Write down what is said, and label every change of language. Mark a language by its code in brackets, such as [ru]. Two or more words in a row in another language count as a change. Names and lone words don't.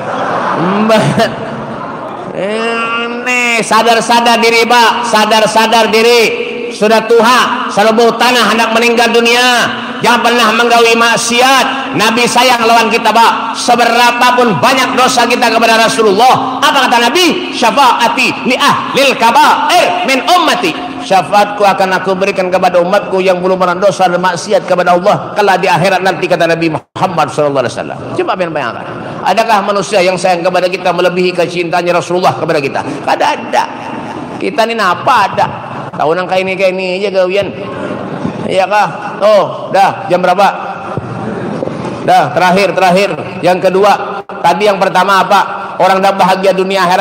[id] Ini sadar-sadar diri Pak, sadar-sadar diri. Sudah tua, selalu bau tanah anak meninggal dunia. [bjn] Jangan pernah menggawi maksiat. Nabi sayang lawan kita Pak. [id] Seberapapun banyak dosa kita kepada Rasulullah, apa kata Nabi? [ar] شفاعتي لأهل الكبائر من أمتي. [id] Syafaatku akan aku berikan kepada umatku yang belum pernah dosa dan maksiat kepada Allah kala di akhirat nanti, kata Nabi Muhammad SAW. Coba bayangkan, adakah manusia yang sayang kepada kita melebihi kecintanya Rasulullah kepada kita? [bjn] Kada ada. [id] Kita ini apa ada? [bjn] Tahunan kayak ini aja gawian. [id] Iya kah? Oh, dah jam berapa? Dah terakhir. Yang kedua, tadi yang pertama apa? Orang dah bahagia dunia akhirat.